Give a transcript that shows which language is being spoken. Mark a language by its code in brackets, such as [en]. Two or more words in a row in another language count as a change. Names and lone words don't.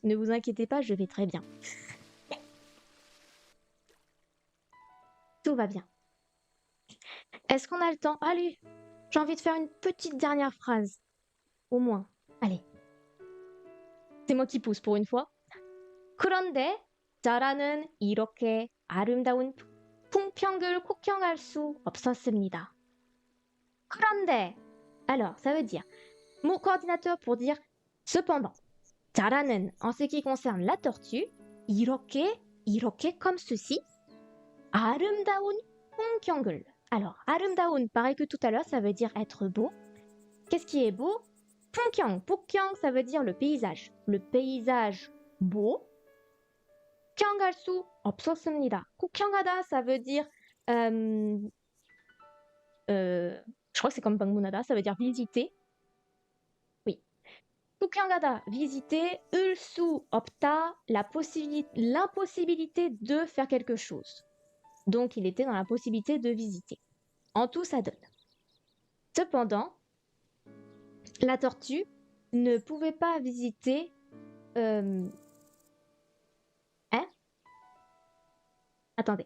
[fr] Ne vous inquiétez pas, je vais très bien. Tout va bien. Est-ce qu'on a le temps? Allez, j'ai envie de faire une petite dernière phrase. Au moins. Allez. C'est moi qui pousse pour une fois. [ko] 그런데 자라는 이렇게 아름다운 풍경을 구경할 수 없었습니다. 그런데, [fr] alors, ça veut dire, mot coordinateur pour dire cependant. 자라는, en ce qui concerne la tortue, 이렇게 comme ceci. [ko] 아름다운 풍경을. [fr] Alors, 아름다운, pareil que tout à l'heure, ça veut dire être beau. Qu'est-ce qui est beau? [ko] 풍경, 풍경, [fr] ça veut dire le paysage. Le paysage beau. [ko] 구경할 수 없었습니다. 구경하다, [fr] ça veut dire je crois que c'est comme 방문하다, ça veut dire visiter. Oui. 구경하다, visiter. [ko] 을 수 없다, [fr] l'impossibilité de faire quelque chose. Donc il était dans la possibilité de visiter. En tout, ça donne. Cependant, la tortue ne pouvait pas visiter. Attendez.